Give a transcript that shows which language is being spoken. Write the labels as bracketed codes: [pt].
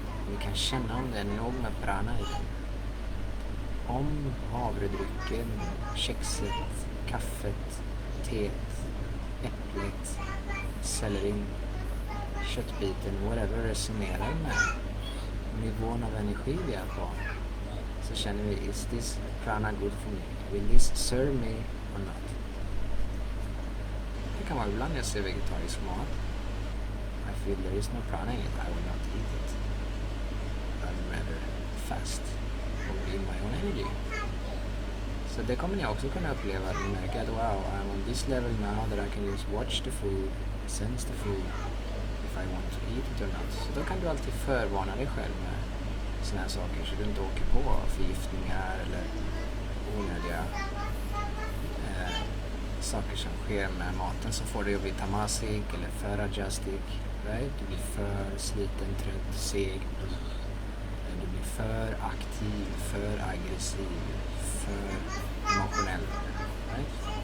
[sv] Vi kan känna om det är nog med prana i den. Om havredrycken, kexet, kaffet, teet, äpplet, sellerin, köttbiten, whatever resonerar med nivån av energi vi är på, så känner vi, [en] is this prana good for me? Will this serve me or not? [sv] Det kan vara ibland jag ser vegetarisk mat. [en] I feel there is no prana in it, I will not eat it. I'd rather fast [sv] och [en] be my own energy. [sv] Så det kommer ni också kunna uppleva. Ni märker att wow, [en] I'm on this level now that I can just watch the food, sense the food, if I want to eat it or not. [sv] Så då kan du alltid förvarna dig själv med såna här saker så du inte åker på förgiftningar eller onödiga saker som sker med maten som får dig att bli tamasik eller för adjustic, right? Du blir för sliten, trött, seg, du blir för aktiv, för aggressiv, för emotionell, right?